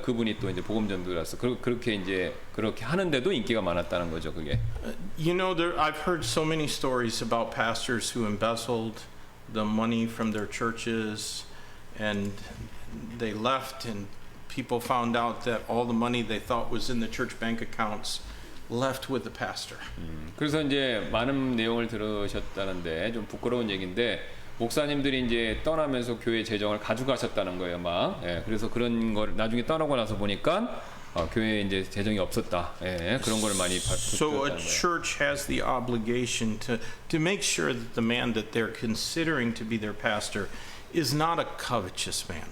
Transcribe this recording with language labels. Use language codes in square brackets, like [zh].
[ko] 그분이 또 이제 복음전도라서 그렇게 이제 그렇게 하는데도 인기가 많았다는 거죠, 그게. [en] You know, I've heard so many stories about pastors who embezzled the money from their churches, and they left, and people found out that all the money they thought was in the church bank accounts left with the pastor. [ko] 그래서 이제 많은 내용을 들으셨다는데 좀 부끄러운 얘기인데 목사님들이 이제 떠나면서 교회 재정을 가져가셨다는 거예요, 막. 예, 그래서 그런 걸 나중에 떠나고 나서 보니까 교회에 이제 재정이 없었다. 예, 그런 걸 많이 [en] So a [ko] 봤다는 거예요. [en] church has the obligation to make sure that the man that they're considering to be their pastor is not a covetous man.